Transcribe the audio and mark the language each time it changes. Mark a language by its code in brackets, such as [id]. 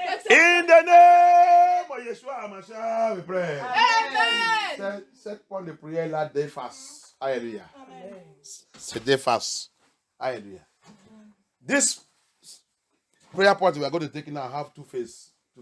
[en] In the name of Yeshua HaMashiach, we pray. Amen. [fr] Cette point de prière là déface. Alléluia. C'est déface. Alléluia. [en] This prayer point we are going to take now have two faces.